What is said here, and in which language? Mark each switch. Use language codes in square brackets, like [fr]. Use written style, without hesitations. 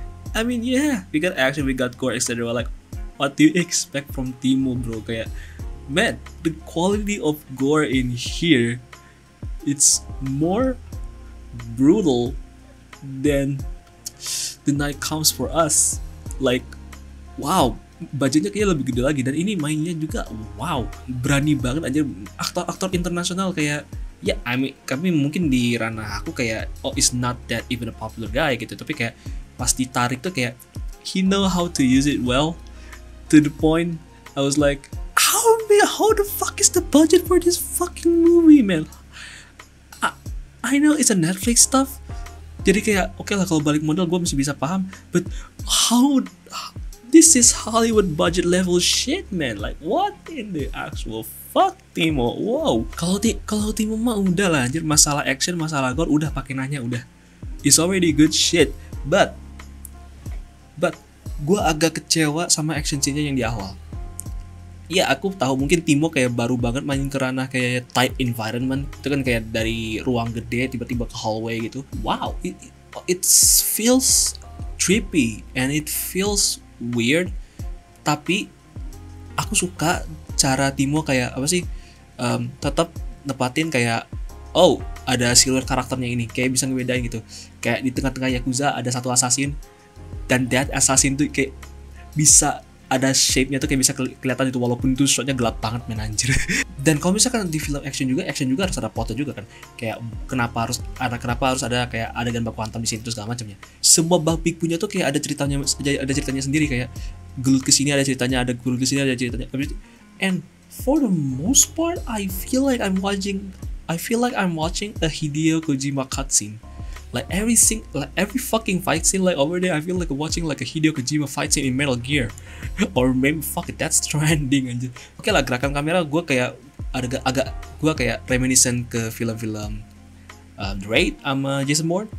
[en] I mean yeah, we got action, we got gore, etc. Like what do you expect from Timo, bro? Kayak man, the quality of gore in here, it's more brutal than The Night Comes For Us. Like wow, [id] budgetnya kayaknya lebih gede lagi dan ini mainnya juga wow, berani banget aja. Aktor internasional kayak ya, [en] I mean, [id] kami mungkin di ranah aku kayak [en] is not that even a popular guy [id] gitu, tapi kayak pas ditarik tuh kayak [en] he know how to use it well, to the point I was like, how the fuck is the budget for this fucking movie, man? I know it's a Netflix stuff, [id] jadi kayak oke lah kalau balik modal gue masih bisa paham, [en] but how this is Hollywood budget level shit, man. Like what in the actual fuck, Timo? Wow. [id] Kalau Timo mah udah lah anjir, masalah action, masalah gore udah pakai nanya udah. [en] It's already good shit. But [id] gue agak kecewa sama action scene-nya yang di awal. Ya aku tahu mungkin Timo kayak baru banget main ke ranah kayak tight environment. Itu kan kayak dari ruang gede tiba-tiba ke hallway gitu. [en] Wow, it feels trippy and it feels weird. [id] Tapi aku suka cara Timo kayak apa sih, tetap nepatin kayak ada siluet karakternya ini, kayak bisa ngebedain gitu. Kayak di tengah-tengah Yakuza ada satu assassin dan that assassin tuh kayak bisa ada shape-nya tuh kayak bisa kelihatan itu walaupun itu shotnya gelap banget, men, anjir. Dan kalau misalkan di film action juga harus ada plotnya juga kan. Kayak kenapa harus ada kayak adegan baku hantam di sini terus segala macamnya. Semua bug punya tuh kayak ada ceritanya sendiri, kayak gelut ke sini ada ceritanya, ada gelut ke sini ada ceritanya. [en] And for the most part I feel like I'm watching a Hideo Kojima cutscene. Like every fucking fight scene, like over there I feel like watching like a Hideo Kojima fight scene in Metal Gear. Or maybe fuck it, that's trending [id] aja. Oke lah, gerakan kamera gue kayak agak gue kayak reminiscent ke film-film The Raid sama Jason Bourne.